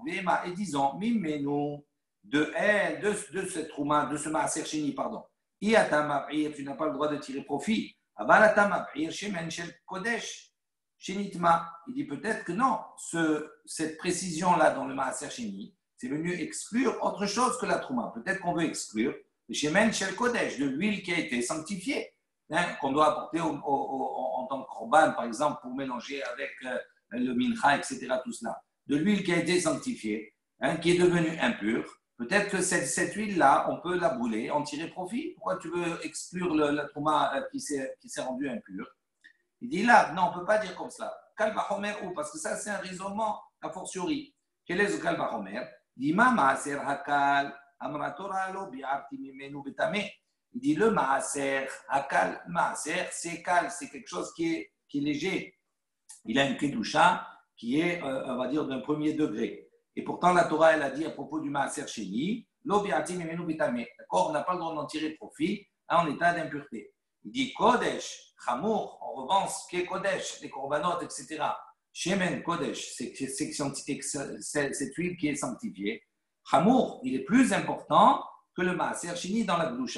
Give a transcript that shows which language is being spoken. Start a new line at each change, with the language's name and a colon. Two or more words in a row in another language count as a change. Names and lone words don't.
French: Ve'ema, et disons, mimenu, de elle, de cette trouma, de ce
Hebrew: מעשר שני,
French: pardon, tu n'as pas le droit de tirer profit. Il dit peut-être que non, cette précision-là dans le
Hebrew: מעשר שני,
French: c'est venu exclure autre chose que la trouma. Peut-être qu'on veut exclure le
Hebrew: שמן של קודש,
French: de l'huile qui a été sanctifiée, qu'on doit apporter en tant que korban, par exemple, pour mélanger avec le mincha, etc., tout cela. De l'huile qui a été sanctifiée, qui est devenue impure. Peut-être que cette huile-là, on peut la brûler, en tirer profit. Pourquoi tu veux exclure la trouma qui s'est rendue impure? Il dit là, non, on ne peut pas dire comme cela. Kalbahomer ou, parce que ça, c'est un raisonnement a fortiori. Quel est ce kalbahomer? Il dit,
Hebrew: מה מעשר הקל אמרה תורה לא ביערתי ממנו בטמא.
French: Il dit, le
Hebrew: מעשר הקל,
French: maaser, c'est kal, c'est quelque chose qui est léger. Il a une kedusha qui est, on va dire, d'un premier degré. Et pourtant, la Torah, elle a dit à propos du
Hebrew: מעשר שני, לא ביערתי ממנו בטמא.
French: D'accord, on n'a pas le droit d'en tirer profit en état d'impureté. Il dit
Hebrew: קודש חמור,
French: en revanche, qui est Kodesh, les korbanot, etc.
Hebrew: שמן קודש,
French: c'est cette huile qui est sanctifiée. Chamour, il est plus important que le
Hebrew: מעשר שני
French: dans la gloucha.